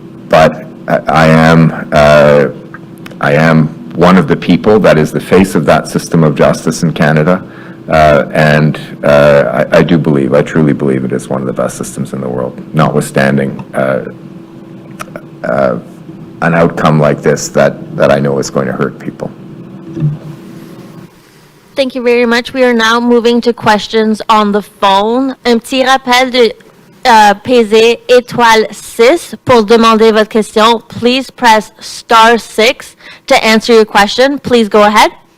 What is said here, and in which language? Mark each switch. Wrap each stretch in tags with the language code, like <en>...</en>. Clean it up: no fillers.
<en>But I am one of the people that is the face of that system of justice in Canada, and I truly believe it is one of the best systems in the world, notwithstanding an outcome like this that I know is going to hurt people. Thank you very much. We are now moving to questions on the phone.</en> <fr>Un petit rappel de peser étoile 6 pour demander votre question.</fr> <en>Please press star 6 to answer your question. Please go ahead.</en>